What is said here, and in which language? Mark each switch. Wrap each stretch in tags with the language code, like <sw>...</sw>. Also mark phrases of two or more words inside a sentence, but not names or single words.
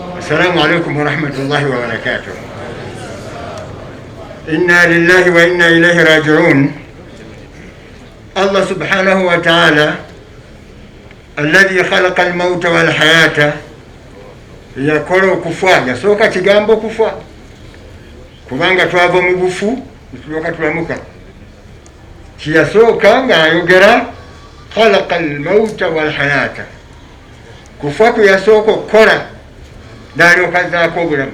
<ar>السلام عليكم ورحمة الله وبركاته. إنا لله وإنا إليه راجعون. الله سبحانه وتعالى الذي خلق الموت والحياة</ar> <lg>yakola okufa, yasooka kigambo okufa kubanga twava mu bufu tulyoka tulamuka. Kiyasooka ng'ayogera</lg> <ar>خلق الموت والحياة,</ar> <lg>kufa kwe yasooka okukola n'alyoka azzaako obulamu.</lg>